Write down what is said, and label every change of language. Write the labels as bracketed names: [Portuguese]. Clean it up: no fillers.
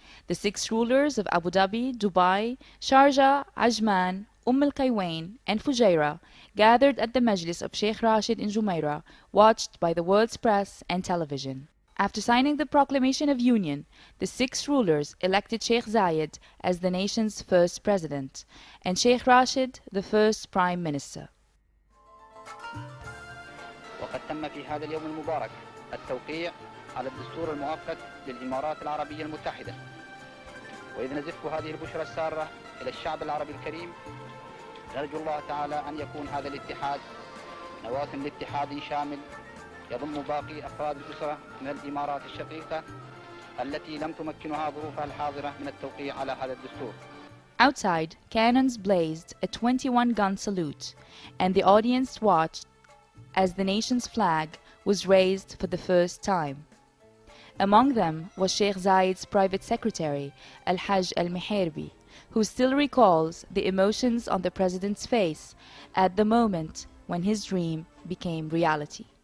[English] The 6 rulers of Abu Dhabi, Dubai, Sharjah, Ajman, Al-Qaywain, and Fujairah gathered at the Majlis of Sheikh Rashid in Jumeirah, watched by the world's press and television. After signing the Proclamation of Union, the 6 rulers elected Sheikh Zayed as the nation's first president, and Sheikh Rashid the first prime minister. [Arabic] وقد تم في هذا اليوم المبارك التوقيع على الدستور المؤقت للإمارات العربية المتحدة. وإذ نزف هذه البشرى السارة إلى الشعب العربي الكريم، نرجو الله تعالى أن يكون هذا الاتحاد نواة لاتحاد شامل يضم باقي أفراد الأسرة من الإمارات الشقيقة التي لم تمكنها ظروفها الحاضرة من التوقيع على هذا الدستور. [English] Outside, cannons blazed a 21-gun salute, and the audience watched as the nation's flag was raised for the first time. Among them was Sheikh Zayed's private secretary, Al-Hajj Al-Mihirbi, who still recalls the emotions on the president's face at the moment when his dream became reality.